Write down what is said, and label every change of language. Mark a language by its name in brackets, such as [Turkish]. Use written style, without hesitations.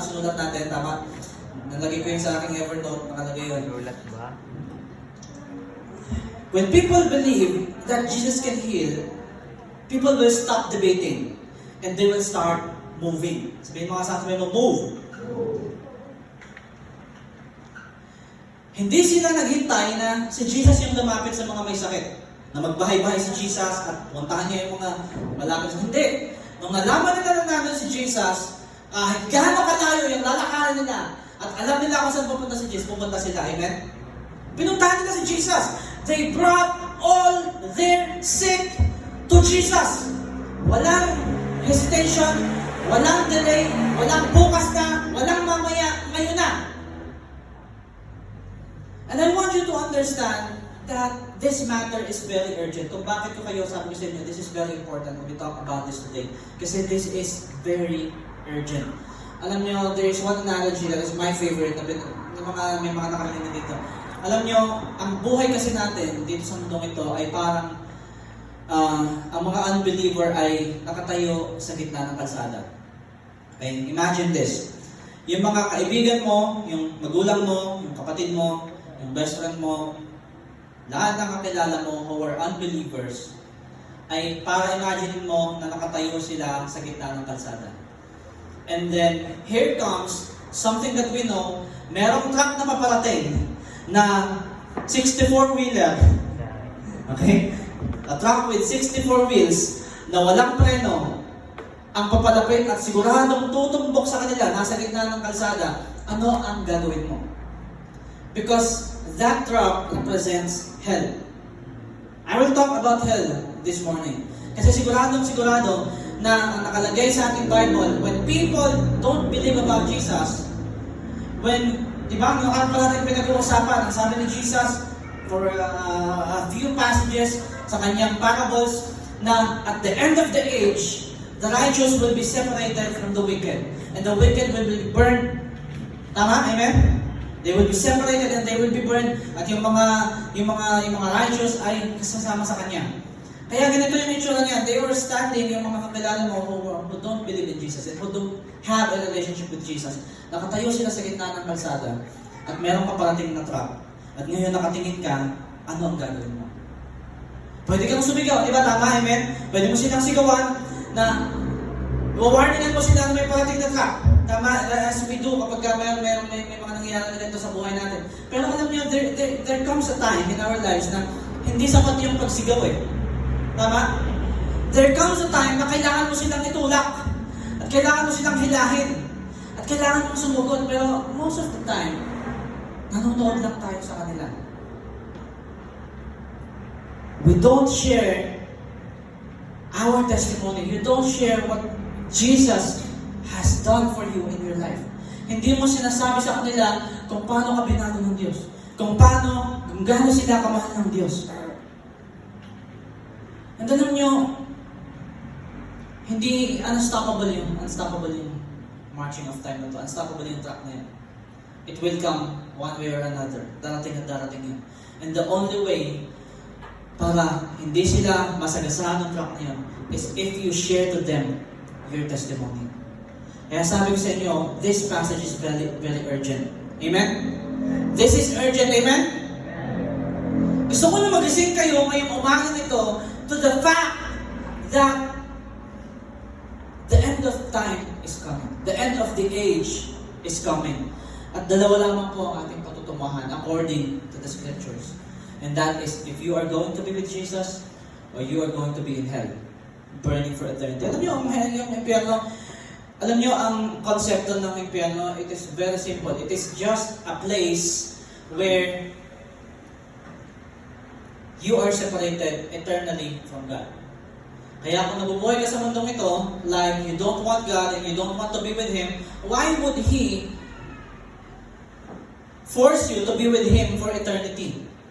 [Filipino] Sinulat natin, tama? Nalagay ko yun sa aking Evernote, nakalagay yun. Sulat ba? [English] When people believe that Jesus can heal, people will stop debating and they will start moving. [Filipino] Sabihin mo nga sa akin mo, move. Hindi sila naghintay na si Jesus yung lumapit sa mga may sakit. Na magbahay-bahay si Jesus at puntahan niya yung mga malapit. Hindi. Nung nalaman nila na namin si Jesus, gaano katayo yung lalakarin nila at alam nila kung saan pupunta si Jesus, pupunta sila. Amen? Pinuntahan nila si Jesus. [English] They brought all their sick to Jesus. [Filipino] Walang hesitation, walang delay, walang bukas na, walang mamaya, ngayon na. [English] And I want you to understand that this matter is very urgent. [Filipino] Kung bakit ko kayo sabi ko sa inyo, [English] this is very important when we talk about this today. Kasi this is very urgent. Alam nyo, there is one analogy that is my favorite [Filipino] na may mga nakarinig na dito. Alam nyo, ang buhay kasi natin dito sa mundong ito ay parang ang mga unbeliever ay nakatayo sa gitna ng kalsada. Okay? [English] Imagine this. [Filipino] Yung mga kaibigan mo, yung magulang mo, yung kapatid mo, yung best friend mo, lahat ng kakilala mo [English] who are unbelievers, [Filipino] ay para imagine mo na nakatayo sila sa gitna ng kalsada. [English] And then, here comes something that we know, [Filipino] merong truck na paparating na [English] 64-wheeler. Okay? A truck with 64 wheels [Filipino] na walang preno ang papalapit at siguradong tutumbok sa kanila nasa gitna ng kalsada. Ano ang gagawin mo? [English] Because that trap represents hell. I will talk about hell this morning. Kasi sigurado na nakalagay sa ating Bible, when people don't believe about Jesus, when, di ba, [Filipino] nakapala natin pinag-uusapan, ang sabi ni Jesus, [English] for a few passages sa kanyang parables, na at the end of the age, the righteous will be separated from the wicked, and the wicked will be burned. Tama? Amen? They will be separated and they will be burned, [Filipino] at yung mga righteous ay kasama sa kanya. Kaya ganito yung itsura niya. [English] They were standing, [Filipino] yung mga kakilala mo [English] who don't believe in Jesus and who don't have a relationship with Jesus. [Filipino] Nakatayo sila sa gitna ng kalsada at meron ka parating na trap. At ngayon nakatingin ka, ano ang gagawin mo? Pwede kang sumigaw, di ba? Tama, amen? Pwede mo silang sigawan na warningan mo sila na may parating na trap. Tama, [English] as we do [Filipino] kapag may mga nangyayari na ganito sa buhay natin. Pero alam niyo, [English] there comes a time in our lives [Filipino] na hindi sapat yung pagsigaw eh. Tama? [English] There comes a time [Filipino] na kailangan mo silang itulak. At kailangan mo silang hilahin. At kailangan mong sumugot. Pero [English] most of the time, [Filipino] nanonood lang tayo sa kanila. [English] We don't share our testimony. You don't share what Jesus has done for you in your life. [Filipino] Hindi mo sinasabi sa kanila kung paano ka binago ng Diyos. Kung gaano sila kamahal ng Diyos. And alam nyo, hindi unstoppable yung [English] marching of time [Filipino] na to. Unstoppable yung track na yan. [English] It will come one way or another. [Filipino] Darating at darating yan. [English] And the only way [Filipino] para hindi sila masagasaan ng track na yun [English] is if you share to them your testimony. [Filipino] Kaya sabi ko sa inyo, [English] this passage is very, very urgent. Amen? This is urgent. Amen? Gusto ko na magising kayo ngayong umaga nito to the fact that the end of time is coming. The end of the age is coming. [Filipino] At dalawa lamang po ang ating patutunguhan [English] according to the scriptures. And that is if you are going to be with Jesus or you are going to be in hell, burning for eternity. [Filipino] Alam niyo, yung impyerno, alam niyo ang konsepto ng impyerno, [English] it is very simple. It is just a place where you are separated eternally from God. [Filipino] Kaya kung nabubuhay ka sa mundong ito, [English] like you don't want God and you don't want to be with Him, why would He force you to be with Him for eternity?